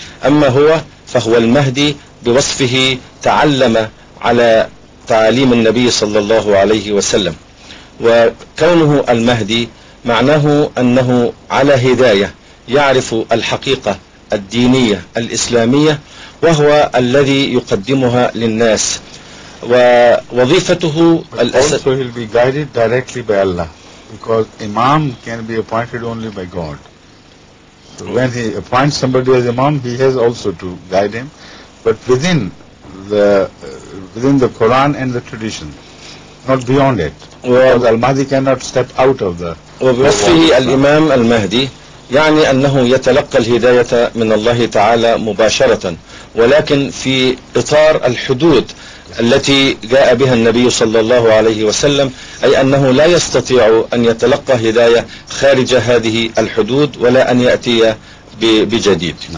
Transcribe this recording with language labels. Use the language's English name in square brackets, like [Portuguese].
[Arabic] أما هو فهو المهدي بوصفه تعلم على تعاليم النبي صلى الله عليه وسلم. وكونه المهدي معناه أنه على هداية، يعرف الحقيقة الدينية الإسلامية، وهو الذي يقدمها للناس. ووظيفته [English] also he will be guided directly by Allah, because Imam can be appointed only by God. So when he appoints somebody as Imam, he has also to guide him, but within the Quran and the tradition, not beyond it. Because Al-Mahdi cannot step out of the. [Arabic] وبوصفه الإمام المهدي يعني أنه يتلقى الهداية من الله تعالى مباشرة، ولكن في إطار الحدود التي جاء بها النبي صلى الله عليه وسلم، أي أنه لا يستطيع أن يتلقى هداية خارج هذه الحدود ولا أن يأتي بجديد.